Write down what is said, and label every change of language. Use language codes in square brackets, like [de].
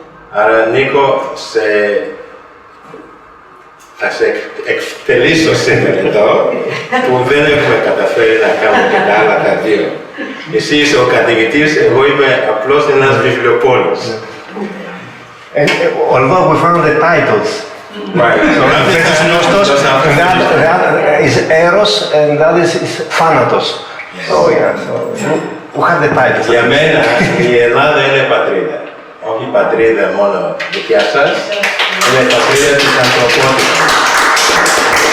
[el] Άρα Νίκο, θα σε εκτελήσω σήμερα εδώ, που δεν έχουμε καταφέρει να κάνουμε και τα άλλα τα 2. Εσύ είσαι ο καθηγητής, εγώ είμαι απλώς ένας βιβλιοπόλης. [en] And although we found the titles, Right. this is Nostos, that is Eros, and that is Thanatos. So yeah, so we have the titles. [el] Για μένα η Ελλάδα είναι πατρίδα. Όχι πατρίδα μόνο δικιά σας, είναι πατρίδα της ανθρωπότητας.